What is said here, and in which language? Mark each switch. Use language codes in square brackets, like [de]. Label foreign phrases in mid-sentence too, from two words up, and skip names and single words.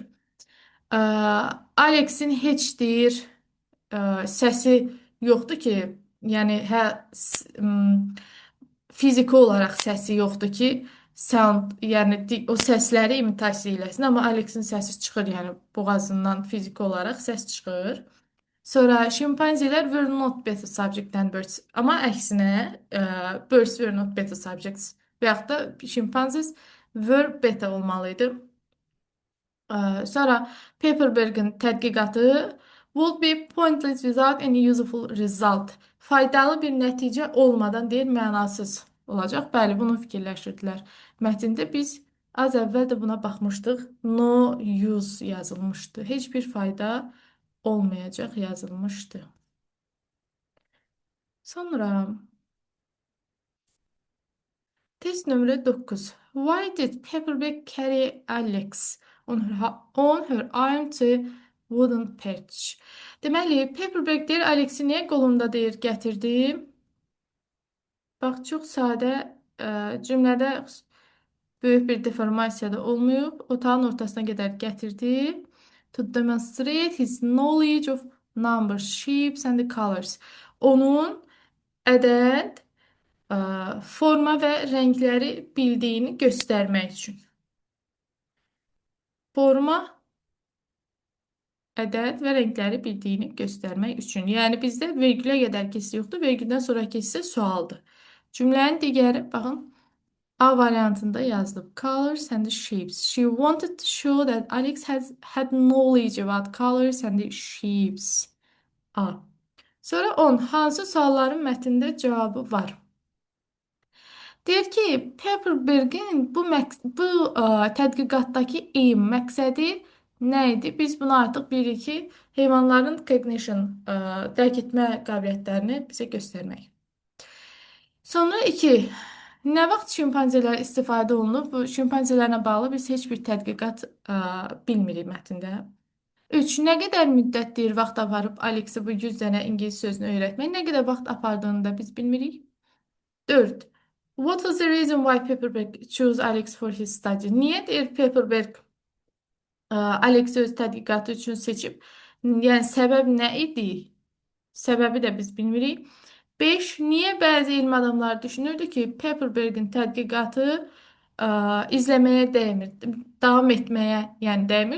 [az] Ə, Alexin heç deyir səsi yoxdur ki, yəni fiziki olaraq səsi yoxdur ki, sound, yəni o səsləri imitasiya eləsin, amma Alexin səsi çıxır, yəni boğazından fiziki olaraq səs çıxır. Sonra şimpanzelər [en] were not better subject than birds. [az] Amma əksinə, [en] birds were not better subjects. [az] Və yaxud da şimpanzes [en] were better [az] olmalı idi. Sonra Pepperberg'in tədqiqatı [en] would be pointless without any useful result. [az] Faydalı bir nəticə olmadan deyir, mənasız olacaq. Bəli, bunu fikirləşirdilər. Mətndə biz az əvvəl də buna baxmışdıq. [en] No use [az] yazılmışdı. Heç bir fayda olmayacaq yazılmışdı. Sonra test nömrə 9. [en] Why did Pepperberg carry Alex on her arm to wooden perch? [az] Deməli, Pepperberg deyir, Alexi niyə qolunda deyir, gətirdi? Bax, çox sadə cümlədə böyük bir deformasiya da olmayıb. Otağın ortasına qədər gətirdi. [en] To demonstrate his knowledge of numbers, shapes and the colors. [az] Onun ədəd, forma və rəngləri bildiyini göstərmək üçün. Forma, ədəd və rəngləri bildiyini göstərmək üçün. Yəni bizdə vergülə qədər hissə yoxdur, vergüldən sonraki hissə sualdır. Cümlənin digəri, baxın, A variantında yazılıb. [en] Colors and the shapes. She wanted to show that Alex had knowledge about colors and the shapes. [az] A. Sonra 10. Hansı sualların mətndə cavabı var? Deyir ki, Pepperberg'in bu tədqiqatdakı aim, məqsədi nə idi? Biz bunu artıq bilirik ki, heyvanların cognition, dərk etmə qabiliyyətlərini bizə göstərmək. Sonra 2. Nə vaxt şimpanzelər istifadə olunub? Bu şimpanzelərlə bağlı biz heç bir tədqiqat bilmirik mətndə. 3. Nə qədər müddətdir vaxt aparıb Alexi bu 100 dənə ingilis sözünü öyrətmək? Nə qədər vaxt apardığını da biz bilmirik. 4. [en] What was the reason why Pepperberg chose Alex for his study? [az] Niyə deyir Pepperberg Alexi öz tədqiqatı üçün seçib? Yəni səbəb nə idi? Səbəbi də biz bilmirik. 5. Niyə bəzi elm adamları düşünürdü ki, Pepperberg'in tədqiqatı izləməyə dəymir, davam etməyə yəni dəymir.